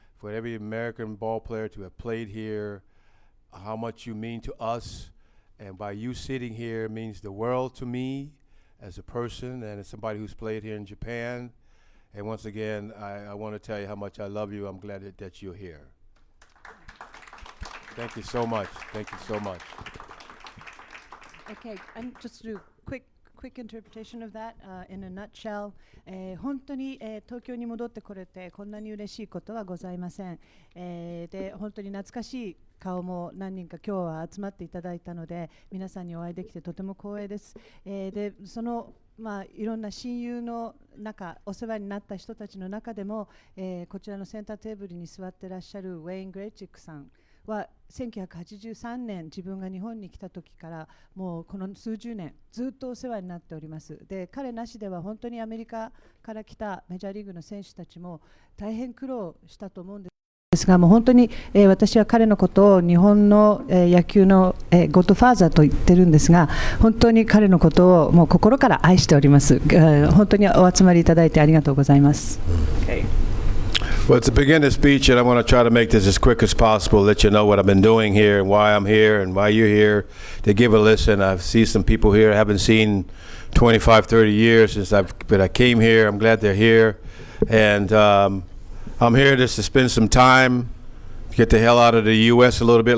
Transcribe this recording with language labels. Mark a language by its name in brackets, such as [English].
[English] For every American ball player to have played here, how much you mean to us, and by you sitting here means the world to me as a person and as somebody who's played here in Japan. And once again, I want to tell you how much I love you. I'm glad that you're here. Thank you so much. Thank you so much. Okay, and just to do quick interpretation of that in a nutshell. [Japanese] 本当に、東京に戻ってこれてこんなに嬉しいことはございません。で本当に懐かしい顔も何人か今日は集まっていただいたので皆さんにお会いできてとても光栄です。でそのいろんな親友の中、お世話になった人たちの中でも、こちらのセンターテーブルに座ってらっしゃるウェイン・グレイチックさんは1983年自分が日本に来た時からもうこの数十年ずっとお世話になっております。で彼なしでは本当にアメリカから来たメジャーリーグの選手たちも大変苦労したと思うんですですが、もう本当に、私は彼のことを日本の、野球の、ゴッドファーザーと言ってるんですが、本当に彼のことをもう心から愛しております。本当にお集まりいただいてありがとうございます。 [English] Well, to begin the speech, and I want to try to make this as quick as possible, let you know what I've been doing here and why I'm here and why you're here to give a listen. I see some people here I haven't seen 25, 30 years since I came here. I'm glad they're here. And I'm here just to spend some time, get the hell out of the U.S. a little bit.